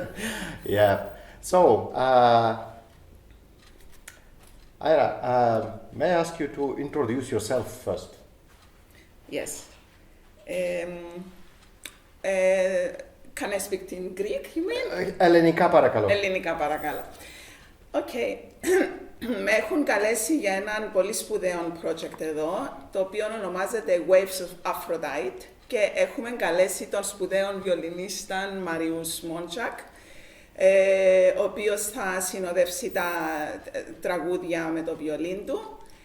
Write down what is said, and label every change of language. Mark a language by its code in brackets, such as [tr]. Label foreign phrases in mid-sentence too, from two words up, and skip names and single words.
[en] Yeah. So, Ira, may I ask you to introduce yourself first? Yes. Can I speak in Greek, you mean? [el] Ελληνικά παρακαλώ. Ελληνικά παρακαλώ. Okay. Με έχουν καλέσει για έναν πολύ σπουδαίο project εδώ, το οποίο ονομάζεται Waves of Aphrodite και έχουμε καλέσει τον σπουδαίο βιολινίστα Μαριούς Μόντσακ, ο οποίος θα συνοδεύσει τα τραγούδια με το βιολίν του.